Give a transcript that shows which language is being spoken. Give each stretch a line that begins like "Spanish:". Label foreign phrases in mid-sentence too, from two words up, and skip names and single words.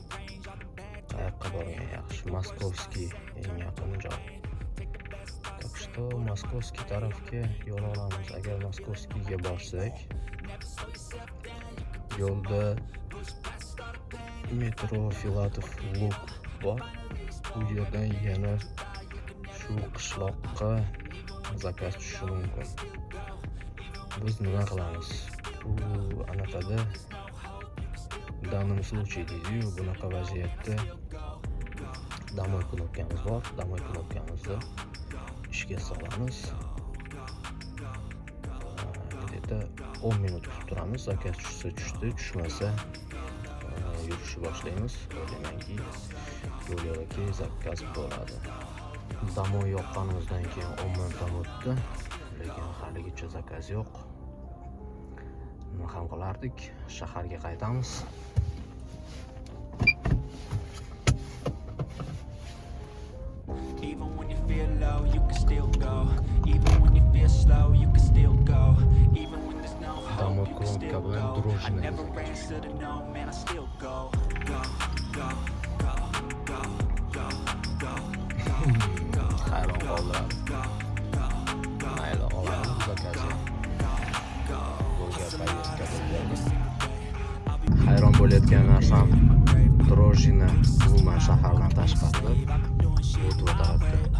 Uzbek: Qayoqqa borgan yaxshi? Moskovskiy eng yaqin joy.
Russian: Так что
Uzbek: to Moskovskiy tarafga yo'l olamiz. Agar Moskovskiyga borsak, yo'lda metro Filatov Luk bor. Bu yerdan yana shu qishloqqa zakaz tushishi mumkin. Biz nima qilamiz? Bu anaqada danimiz случай deydi-yu, bunaqa vaziyatda домой knopkamiz bor. Домой knopkamizni ishga solamiz. Где-то 10 minut kutib turamiz. Zakaz tushsa tushdi, tushmasa yurishni boshlaymiz. O'ylaymanki yo'l yo'lakay zakaz bo'ladi. Домой yoqqanimizdan keyin 10 minutdan o'tdi, lekin haligacha zakaz yo'q. Nima ham qilardik? Shaharga qaytamiz.
English: Even when you feel low, you can still go. Even when you feel slow, you can still go. Even when there's no hope, you can still go. I never answer to no, man, I still go.
Uzbek: Hayron qoldim. Mayli, olamiz zakazini. Hayron bo'layotgan narsam, Drojina umuman shahardan tashqarida o'tib o'tardi.